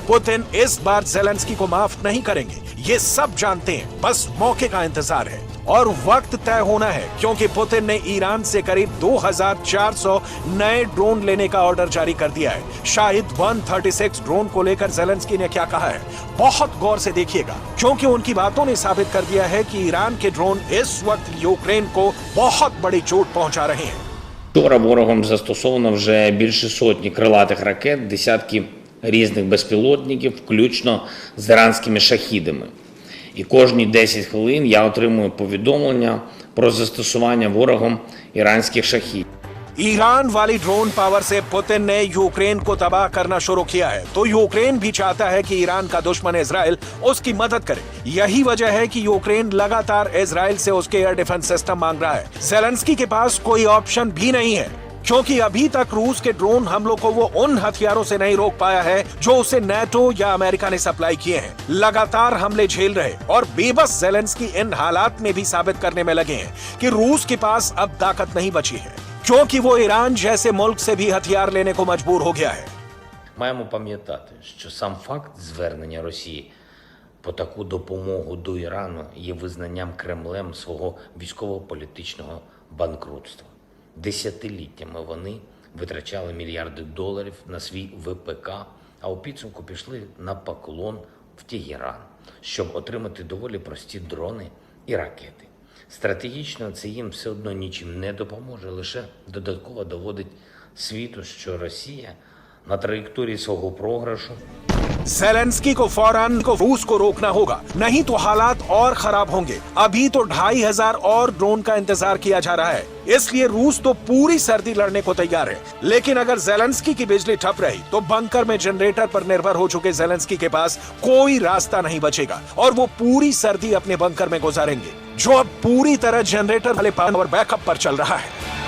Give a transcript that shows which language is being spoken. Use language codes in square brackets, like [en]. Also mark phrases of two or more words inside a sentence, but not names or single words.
[hi] पुतिन इस बार जेलेंस्की को माफ नहीं करेंगे, ये सब जानते हैं, बस मौके का इंतजार है और वक्त तय होना है, क्योंकि पुतिन ने ईरान से करीब 2400 नए ड्रोन लेने का ऑर्डर जारी कर दिया है। शाहिद 136 ड्रोन को लेकर जेलेंस्की ने क्या कहा है, बहुत गौर से देखिएगा, क्योंकि उनकी बातों ने साबित कर दिया है कि ईरान के ड्रोन इस वक्त यूक्रेन को बहुत बड़ी चोट पहुंचा रहे हैं। [uk] Вчора ворогом застосовано вже більше сотні крилатих ракет, десятки різних безпілотників, включно з іранськими шахідами. І кожні 10 хвилин я отримую повідомлення про застосування ворогом іранських шахідів. [hi] ईरान वाली [en] drone power [hi] से पुतिन ने यूक्रेन को तबाह करना शुरू किया है, तो यूक्रेन भी चाहता है कि ईरान का दुश्मन इजराइल उसकी मदद करे। यही वजह है कि यूक्रेन लगातार इजराइल से उसके [en] air defense system [hi] मांग रहा है। जेलेंस्की के पास कोई ऑप्शन भी नहीं है, क्योंकि अभी तक रूस के ड्रोन हमलों को वो उन हथियारों से नहीं रोक पाया है जो उसे नेटो या अमेरिका ने सप्लाई किए हैं। लगातार हमले झेल रहे और बेबस जेलेंस्की इन हालात में भी साबित करने में लगे हैं कि रूस के पास अब ताकत नहीं बची है, क्योंकि वो ईरान जैसे मुल्क से भी हथियार लेने को मजबूर हो गया है। [uk] Маємо пам'ятати, що сам факт звернення Росії по таку допомогу до Ірану є визнанням Кремлем свого військово-політичного банкрутства. Десятиліттями вони витрачали мільярди доларів на свій ВПК, а у підсумку пішли на поклон в Тегеран, щоб отримати доволі прості дрони і ракети. Стратегічно це їм все одно нічим не допоможе, лише додатково доводить світу, що Росія на траєкторії свого програшу. [hi] जेलेंस्की को फौरन रूस को रोकना होगा, नहीं तो हालात और खराब होंगे। अभी तो 2500 और ड्रोन का इंतजार किया जा रहा है, इसलिए रूस तो पूरी सर्दी लड़ने को तैयार है। लेकिन अगर जेलेंस्की की बिजली ठप रही तो बंकर में जनरेटर पर निर्भर हो चुके जेलेंस्की के पास कोई रास्ता नहीं बचेगा और वो पूरी सर्दी अपने बंकर में गुजारेंगे, जो अब पूरी तरह जनरेटर वाले [en] power backup [hi] पर चल रहा है।